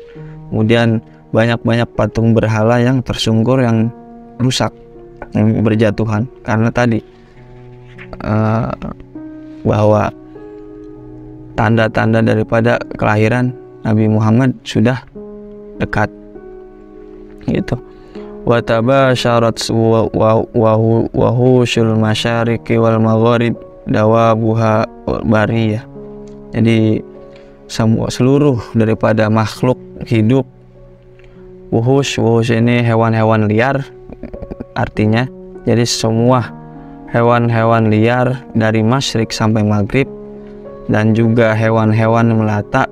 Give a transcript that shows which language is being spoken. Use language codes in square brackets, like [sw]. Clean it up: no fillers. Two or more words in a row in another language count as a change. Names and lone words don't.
[id] Kemudian banyak-banyak patung berhala yang tersungkur, yang rusak, yang berjatuhan, karena tadi bahwa tanda-tanda daripada kelahiran Nabi Muhammad sudah dekat gitu. [ar] وتباشرت وحوش المشارق والمغارب دوابها البرية. [id] Jadi seluruh daripada makhluk hidup, wuhus ini hewan-hewan liar artinya. Jadi semua hewan-hewan liar dari masyrik sampai maghrib, dan juga hewan-hewan melata.